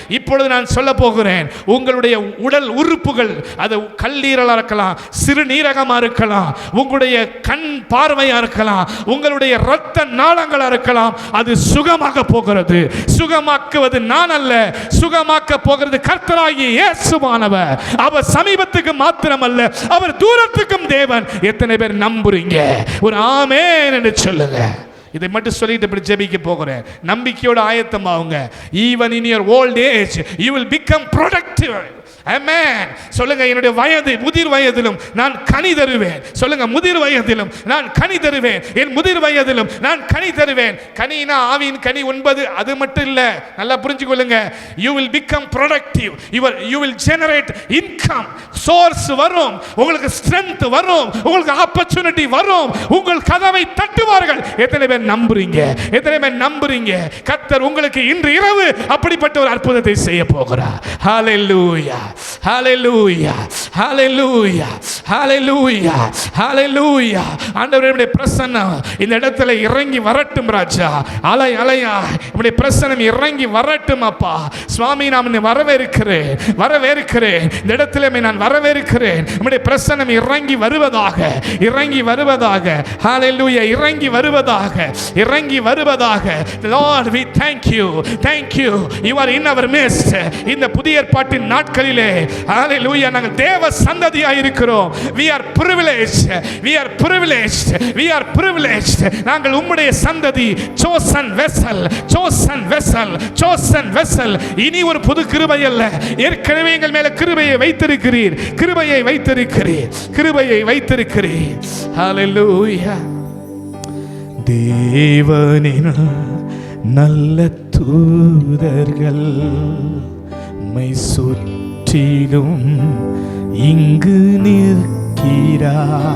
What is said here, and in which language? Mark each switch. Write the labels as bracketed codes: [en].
[ta] இப்பொழுது நான் சொல்ல போகிறேன், உங்களுடைய உடல் உறுப்புகள், அது கல்லீரலாக இருக்கலாம், சிறுநீரகமாக இருக்கலாம், உங்களுடைய கண் பார்வையாக இருக்கலாம், உங்களுடைய இரத்த நாளங்களாக இருக்கலாம், அது சுகமாக போகிறது. சுகமாக்குவது நான் அல்ல, சுகமாக்க போகிறது கர்த்தராகிய இயேசுவானவர். அவர் சமீபத்துக்கு மாத்திரமல்ல, அவர் தூரத்துக்கும் தேவன். எத்தனை பேர் நம்புறீங்க? ஒரு ஆமென் என்று சொல்லுங்க. இதை மட்டும் சொல்லிட்டு இப்படி ஜெபிக்க போகிறேன். நம்பிக்கையோட ஆயத்தமாவுங்க. [en] Even in your old age you will become productive. [ta] ஆமென். சொல்லுங்க, என்னுடைய வயது முதிர் வயதிலும் நான் கனி தருவேன். சொல்லுங்க, முதிர் வயதிலும் நான் கனி தருவேன். என் முதிர் வயதிலும் நான் கனி தருவேன். கனினா ஆவியின் கனி 9, அது மட்டும் இல்ல, நல்லா புரிஞ்சுக்கொள்ளுங்க. [en] you will become productive. you will generate income. [ta] Source வரும், உங்களுக்கு ஸ்ட்ரெngth வரும், உங்களுக்கு ஆப்பர்ச்சுனிட்டி வரும், உங்கள் கதவை தட்டுவார்கள். எத்தனை பேர் நம்புறீங்க? எத்தனை பேர் நம்புறீங்க? கர்த்தர் உங்களுக்கு இன்று இரவு அப்படிப்பட்ட ஒரு அற்புதத்தை செய்ய போகிறார். ஹalleluya, ஹalleluya, ஹalleluya, ஹalleluya, ஹalleluya. ஆண்டவருடைய பிரசன்னம் இந்த இடத்துல இறங்கி வரட்டும் ராஜா. அலை அலையா உம்முடைய பிரசன்னம் இறங்கி வரட்டும் அப்பா. சுவாமி, நான் வரவேற்கிறேன், வரவேற்கிறேன். இந்த இடத்துல நான் வரவேற்கிறேன். உம்முடைய பிரசன்னம் இறங்கி வருவதாக, இறங்கி வருவதாக. ஹalleluya, இறங்கி வருவதாக, இறங்கி வருவதாக. [en] Lord, we thank you, thank you. You are in our midst. [ta] இந்த புதிய ஏற்பாட்டின் நாட்களிலே ஹalleluya, நாங்கள் தேவ சந்ததியாய் இருக்கிறோம். [en] We are privileged, we are privileged, we are privileged. [ta] நாங்கள் உம்முடைய சந்ததி, [en] chosen vessel, chosen vessel, chosen vessel. [ta] இனி ஒரு புது கிருபை அல்ல, ஏற்கனவே எங்கள் மேல கிருபையை வைத்திருக்கிறீர், கிருபையை வைத்திருக்கிறீர், கிருபையை வைத்திருக்கிறீர். ஹalleluya. தேவனின் நல்ல தூதர்கள் மை சுற்றிலும் இங்கு நிற்கிறார்.